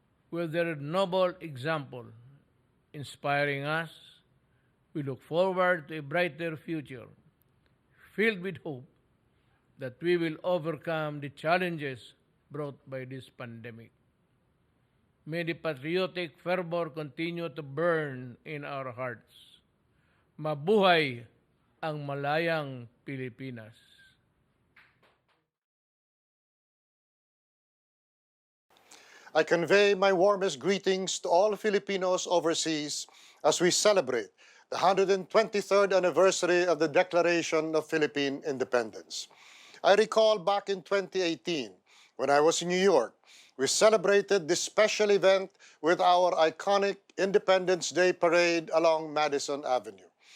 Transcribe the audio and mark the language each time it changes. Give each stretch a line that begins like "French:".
English: With their noble example inspiring us, we look forward to a brighter future, filled with hope that we will overcome the challenges brought by this pandemic. May the patriotic fervor continue to burn in our hearts.
Filipino: Mabuhay ang malayang Pilipinas.
English: I convey my warmest greetings to all Filipinos overseas as we celebrate the 123rd anniversary of the Declaration of Philippine Independence. I recall back in 2018, when I was in New York, we celebrated this special event with our iconic Independence Day parade along Madison Avenue.